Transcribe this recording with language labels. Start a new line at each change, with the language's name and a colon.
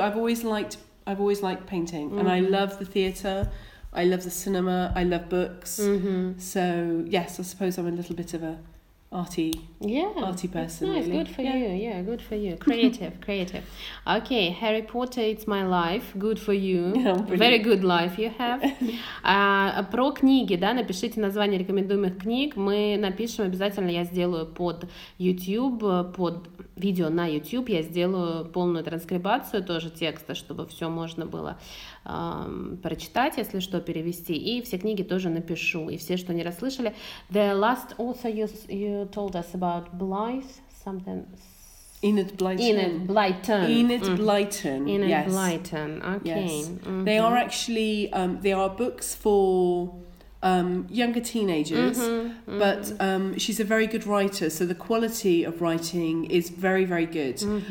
English: I've always liked painting, and I love the theatre. I love the cinema. I love books. So yes, I suppose I'm a little bit of a arty person. Nice, really. good for you. Yeah, good for you. Creative. Okay, Harry Potter, it's my life. Good for you. Very good life you have.
Russian: Про книги, да, напишите название рекомендуемых книг. Мы напишем обязательно, я сделаю под YouTube, под видео на YouTube, я сделаю полную транскрибацию тоже текста, чтобы все можно было прочитать, если что, перевести. И все книги тоже напишу. И все, что не расслышали.
English: The last author you told us about Blythe, something... Enid Blyton. Enid Blyton. Yes. Blyton. Okay. Yes. They are actually they are books for younger teenagers, but she's a very good writer, so the quality of writing is very, very good.